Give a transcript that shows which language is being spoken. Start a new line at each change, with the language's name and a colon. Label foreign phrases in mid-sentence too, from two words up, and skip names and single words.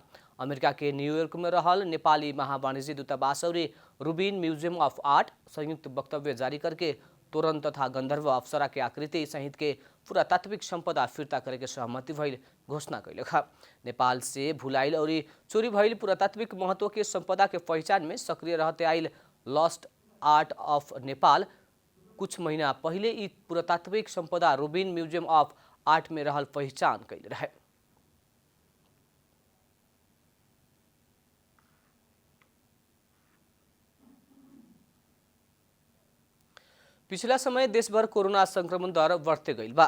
Bhojpuri: अमेरिका के न्यूयॉर्क में रहल नेपाली महावाणिज्य दूतावास और रूबिन म्यूजियम ऑफ आर्ट संयुक्त वक्तव्य जारी करके तोरण तथा गन्धर्व अप्सरा के आकृति सहित के पुरातात्विक संपदा फिर्ता करे के सहमति भइल घोषणा कैले खा। नेपाल से भुलाइल और चोरी भइल पुरातात्विक महत्व के संपदा के पहचान में सक्रिय रहते आइल लॉस्ट आर्ट ऑफ नेपाल कुछ महीना पहले ई पुरातात्विक संपदा रूबिन म्यूजियम ऑफ आर्ट में रहल पहचान कैले रहे। पिछला समय देशभर कोरोना संक्रमण दर बढ़ते गई बा।